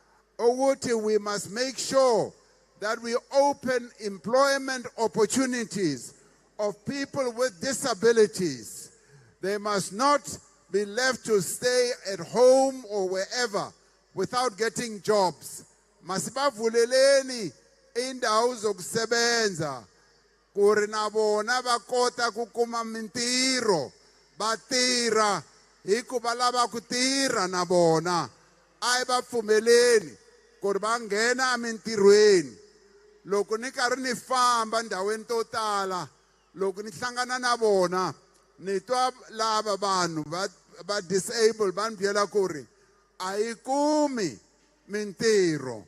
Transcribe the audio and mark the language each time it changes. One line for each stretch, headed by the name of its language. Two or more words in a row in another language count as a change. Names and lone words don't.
English: We must make sure that we open employment opportunities of people with disabilities. They must not be left to stay at home or wherever without getting jobs.
Zulu: Masibavuleleni indawo zokusebenza.
Tsonga: Kuri na bona va kota ku kuma mintirho, va tirha hikuva lava ku tirha na bona. A hi va pfumeleni ku ri va nghena emintirhweni. Loko ni karhi ni famba ndhawini to tala, loko ni hlangana na vona, ni twa lava vanhu va disabled va ni byela ku ri a hi kumi mintirho.